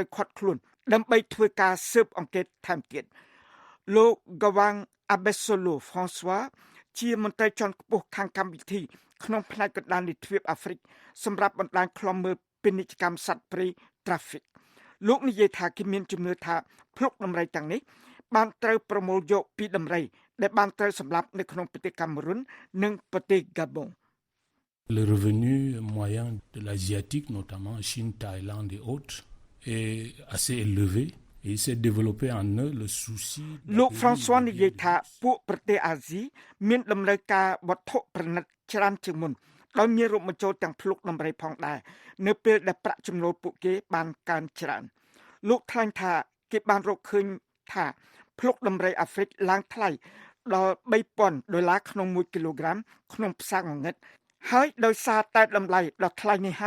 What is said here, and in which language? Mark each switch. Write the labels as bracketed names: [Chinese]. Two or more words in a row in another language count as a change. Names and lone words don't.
[Khmer] ឃាត់ខ្លួនដើម្បីធ្វើការស៊ើបអង្កេតថែមទៀតលោក Gawang Abesolo François ជាមន្ត្រីជាន់ខ្ពស់ខាងកម្មវិធីក្នុងផ្នែកកណ្ដាលនៃទ្វីបអាហ្វ្រិកសម្រាប់បណ្ដាញឃ្លាំមើលពាណិជ្ជកម្មសត្វព្រៃ traffic លោកនិយាយថាគេមានជំនឿថាភ្លុកដំរីទាំងនេះបានត្រូវប្រមូលយកពីដំរីដែលបានត្រូវសម្លាប់នៅក្នុងប្រទេសកាមេរុននិងប្រទេសហ្គាប៊ុង [French] Le revenu moyen de l'asiatique notamment Chine, Thaïlande et autres est assez élevé et il s'est développé en eux le souci [Khmer] លោក François និយាយថាពួកប្រទេសអាស៊ីមានតម្រូវការវត្ថុប្រណិតច្រើនជាងមុនដោយមានរួមបញ្ចូលទាំងភ្លុកដំរីផងដែរនៅពេលដែលប្រាក់ចំណូលពួកគេបានកើនច្រើនលោកថ្លែ ងថាគេបានរកឃើញថាភ្លុកដំរីអាហ្វ្រិកឡើងថ្លៃដល់$3,000ក្នុង1គីឡូក្រាមក្នុងផ្សារងងឹតហើយដោយសារតែតម្លៃដ៏ថ្លៃនេះហើយ